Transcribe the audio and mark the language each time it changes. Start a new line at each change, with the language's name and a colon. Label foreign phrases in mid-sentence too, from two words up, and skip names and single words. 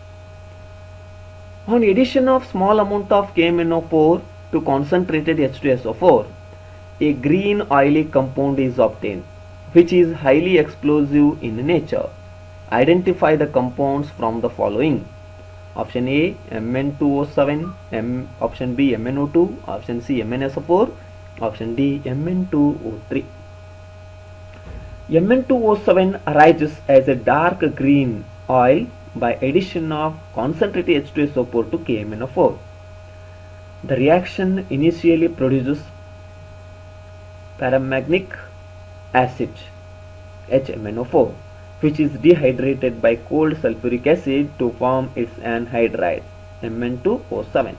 English: On addition of small amount of KMnO4 to concentrated H2SO4, a green oily compound is obtained, which is highly explosive in nature. Identify the compounds from the following. Option A Mn2O7, option B MnO2, option C MnSO4, option D Mn2O3. Mn2O7 arises as a dark green oil by addition of concentrated H2SO4 to KMnO4. The reaction initially produces paramagnetic acid HMnO4, which is dehydrated by cold sulfuric acid to form its anhydride Mn2O7.